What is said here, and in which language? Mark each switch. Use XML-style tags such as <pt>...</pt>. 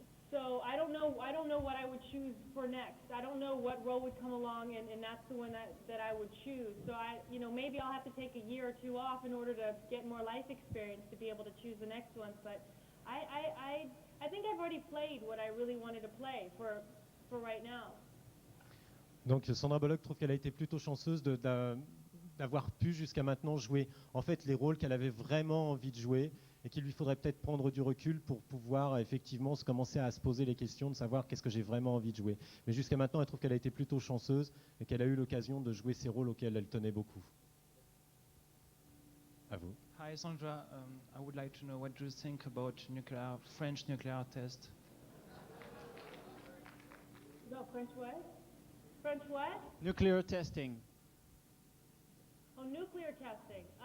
<en>So I don't know what I would choose for next. I don't know what role would come along, and that's the one that I would choose. So maybe I'll have to take a year or two off in order to get more life experience to be able to choose the next one. But I think I've already played what I really wanted to play for right now.</en> <fr>Donc Sandra Bullock trouve qu'elle a été plutôt chanceuse d'avoir pu jusqu'à maintenant jouer en fait les rôles qu'elle avait vraiment envie de jouer, et qu'il lui faudrait peut-être prendre du recul pour pouvoir effectivement commencer à se poser les questions de savoir qu'est-ce que j'ai vraiment envie de jouer. Mais jusqu'à maintenant, elle trouve qu'elle a été plutôt chanceuse et qu'elle a eu l'occasion de jouer ces rôles auxquels elle tenait beaucoup. À vous.</fr> <en>Hi Sandra, I would like to know what do you think about French nuclear test? No, French what? French what? Nuclear testing. Oh, nuclear testing.</en>